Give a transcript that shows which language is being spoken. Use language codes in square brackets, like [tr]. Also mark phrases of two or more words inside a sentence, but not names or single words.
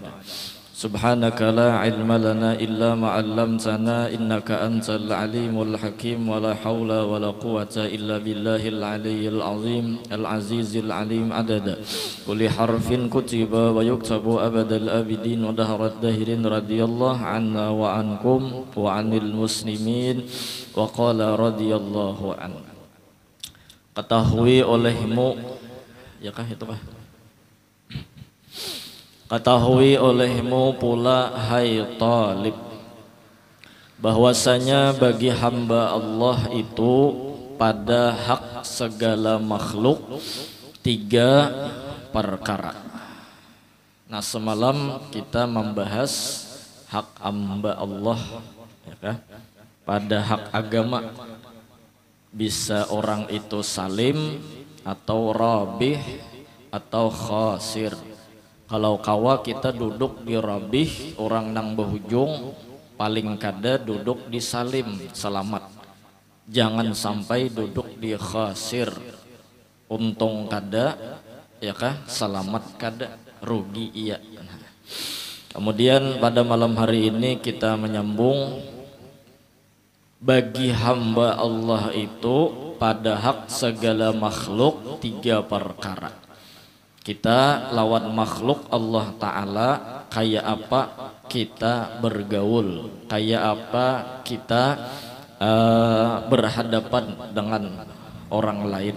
[ar] سبحانك لا علم لنا إلا ما علمتنا إنك أنت العليم الحكيم ولا حول ولا قوة إلا بالله العلي العظيم العزيز العليم عدد كل حرف كتب ويكتب أبد الآبدين ودهر الدهر رضي الله عنا وعنكم وعن المسلمين وقال رضي الله عنه. [bjn] Ketahui olehmu, ya kah itu kah? Ketahui olehmu pula hai Talib, bahwasanya bagi hamba Allah itu pada hak segala makhluk 3 perkara. Nah, semalam kita membahas hak hamba Allah, ya kah? Pada hak agama. Bisa orang itu salim atau rabih atau khasir. Kalau kawa kita duduk di rabih, orang nang berhujung paling kada duduk di salim, selamat. Jangan sampai duduk di khasir, untung kada, ya kah? Selamat kada, rugi iya. Kemudian pada malam hari ini kita menyambung bagi hamba Allah itu pada hak segala makhluk 3 perkara. Kita lawan makhluk Allah Ta'ala kayak apa kita bergaul, kayak apa kita berhadapan dengan orang lain.